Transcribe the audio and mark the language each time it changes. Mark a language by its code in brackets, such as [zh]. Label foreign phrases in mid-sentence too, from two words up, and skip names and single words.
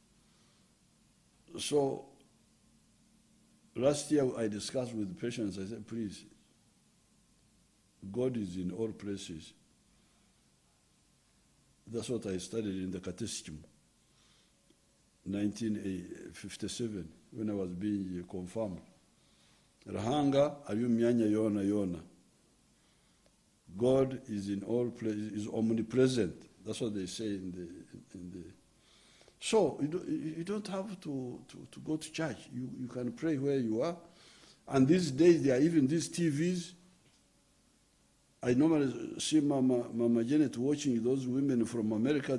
[en] So last year I discussed with Patience. I said, please, God is in all places. That's what I studied in the Catechism, 1957, when I was being confirmed. [nyn] Rahanga ariyo myanya yona. [en] God is in all places, is omnipresent. That's what they say in the. So you don't have to go to church. You can pray where you are. And these days there are even these TVs. I normally see Mama Janet watching those women from America.